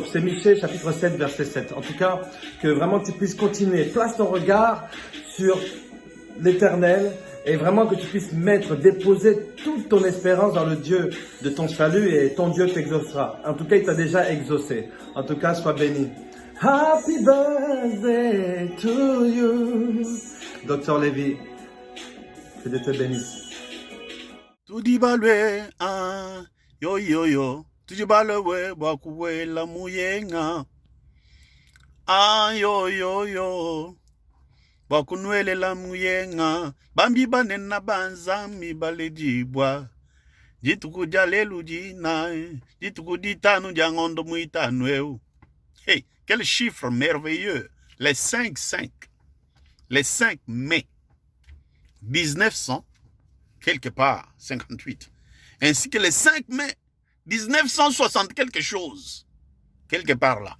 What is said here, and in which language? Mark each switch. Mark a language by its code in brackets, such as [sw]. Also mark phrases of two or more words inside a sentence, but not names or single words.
[fr] C'est Michée chapitre 7 verset 7. En tout cas, que vraiment tu puisses continuer. Place ton regard sur l'Éternel et vraiment que tu puisses déposer toute ton espérance dans le Dieu de ton salut et ton Dieu t'exaucera. En tout cas, il t'a déjà exaucé. En tout cas, sois béni. [en] Happy birthday to you. [fr] Dr. Lévi, que Dieu te bénisse. [lua] Tudibalwe yo yo yo tudibalwe bakuwela muyenga yo yo yo bakunwelela muyenga bambi banena banzami baledibwa jitukuja lelu jina jitukuditanu jangondo muitanweu. [fr] Hey, quel chiffre merveilleux, les 5 mai 1900 quelque part, 58, ainsi que le 5 mai 1960 quelque chose, quelque part là.